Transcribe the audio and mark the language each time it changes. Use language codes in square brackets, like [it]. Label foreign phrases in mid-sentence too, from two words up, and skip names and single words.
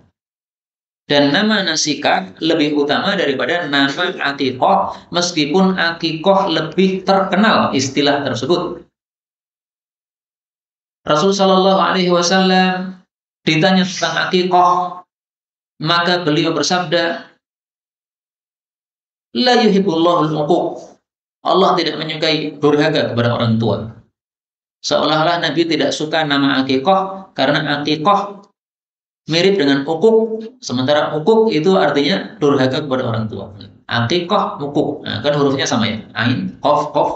[id] Dan nama nasikah lebih utama daripada nama aqiqah, meskipun aqiqah lebih terkenal istilah tersebut. Rasulullah [ar] صلى الله عليه وسلم [id] ditanya tentang aqiqah, maka beliau bersabda, [ar] لا يحب الله العقوق. [id] Allah tidak menyukai durhaka kepada orang tua. Seolah-olah Nabi tidak suka nama akikoh karena akikoh mirip dengan ukuk, sementara ukuk itu artinya durhaka kepada orang tua. Akikoh, ukuk, nah, kan hurufnya sama ya, ain, kof, kof.